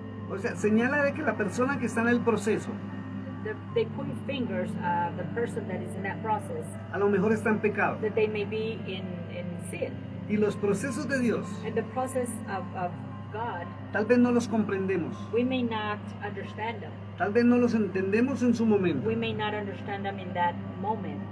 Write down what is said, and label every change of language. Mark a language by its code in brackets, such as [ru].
[es] o sea, señala de que la persona que está en el proceso [en] they point fingers the person that is in that process, [es] a lo mejor está en pecado. [en] that they may be in sin. [es] Y los procesos de Dios [en] And the process of God, [es] tal vez no los comprendemos, [en] we may not understand them. [es] tal vez no los entendemos en su momento, [en] We may not understand them in that moment.